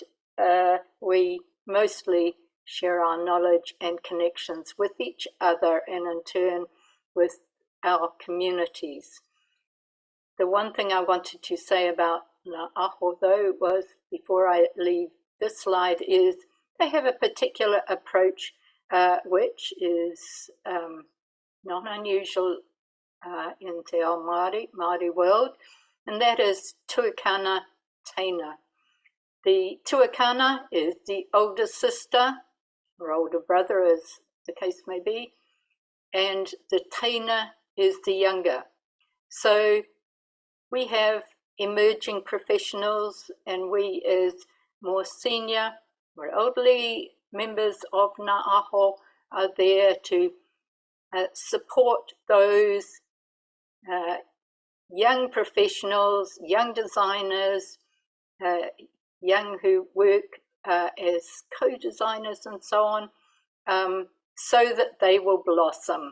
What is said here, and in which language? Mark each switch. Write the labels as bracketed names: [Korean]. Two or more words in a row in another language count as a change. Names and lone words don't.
[English] We mostly share our knowledge and connections with each other and in turn with our communities. The one thing I wanted to say about Ngā Aho, though, was, before I leave this slide, is they have a particular approach which is not unusual in [Māori] te ao Māori [English] world, and that is [Māori] tuākana teina. [English] The tuākana is the older sister or older brother, as the case may be, and the teina is the younger. So we have emerging professionals, and we as more senior or elderly members of Ngā Aho are there to support those young professionals, young designers, young who work as co-designers and so on, so that they will blossom.